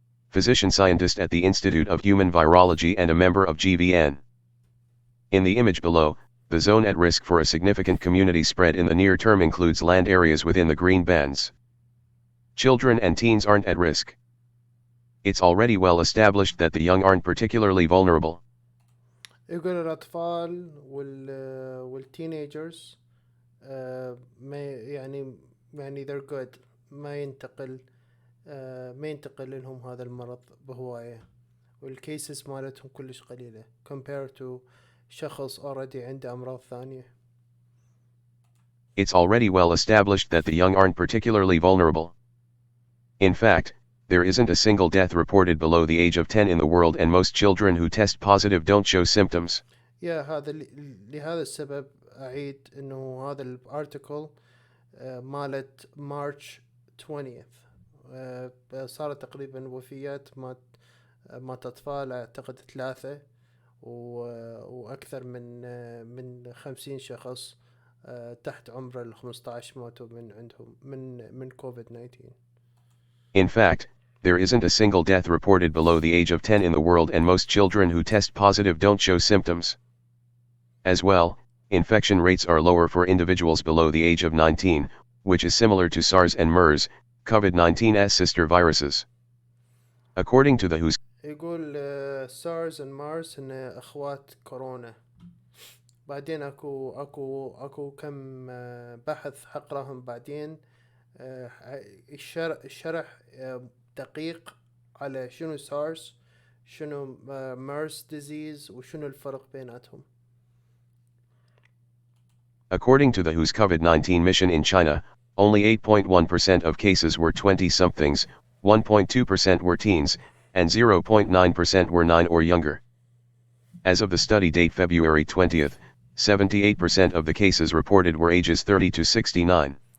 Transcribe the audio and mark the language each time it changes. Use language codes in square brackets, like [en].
[en] Physician scientist at the Institute of Human Virology and a member of GVN. In the image below, the zone at risk for a significant community spread in the near term includes land areas within the green bands. Children and teens aren't at risk. It's already well established that the young aren't particularly vulnerable. [ar] يقول الأطفال والتينيجرز ما يعني [en] they're good [ar] ما ينتقل لهم هذا المرض بهواية والكيسز مالتهم كلش قليلة [en] compared to [ar] شخص already عنده أمراض ثانية. [en] It's already well established that the young aren't particularly vulnerable. In fact, there isn't a single death reported below the age of 10 in the world and most children who test positive don't show symptoms. [ar] لهذا السبب أعيد إنه هذا الارتيكل مالت مارش 20th صارت تقريبا وفيات مات أطفال أعتقد 3 وأكثر من 50 شخص تحت عمر 15 ماتوا من عندهم من COVID-19. [en] In fact, there isn't a single death reported below the age of 10 in the world and most children who test positive don't show symptoms. As well, infection rates are lower for individuals below the age of 19, which is similar to SARS and MERS, COVID-19's sister viruses. According to the WHO's [ar] يقول SARS and MERS هن أخوات كورونا. بعدين أكو كم بحث حقرهم بعدين الشرح دقيق على شنو SARS شنو MERS disease وشنو الفرق بيناتهم. [en] According to the WHO's COVID-19 mission in China, only 8.1% of cases were 20-somethings, 1.2% were teens, and 0.9% were 9 or younger. As of the study date February 20th, 78% of the cases reported were ages 30 to 69.